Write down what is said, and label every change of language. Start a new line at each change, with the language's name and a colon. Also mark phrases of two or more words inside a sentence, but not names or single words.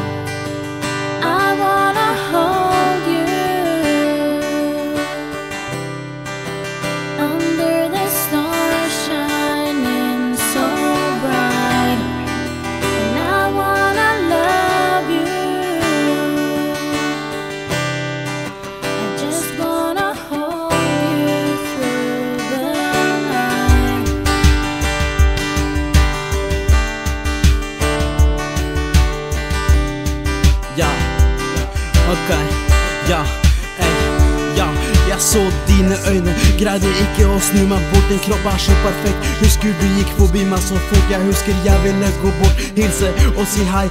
English: I wanna hold you under the stars shining so bright, and I wanna love you. I just wanna hold you through the night.
Norwegian: Ja, okej, ja, ja. Jeg så dine øyne, greide ikke å snu meg bort. Din kropp så perfekt. Husker du gikk forbi meg så fort. Jeg husker jeg ville gå bort, hilse og si hei.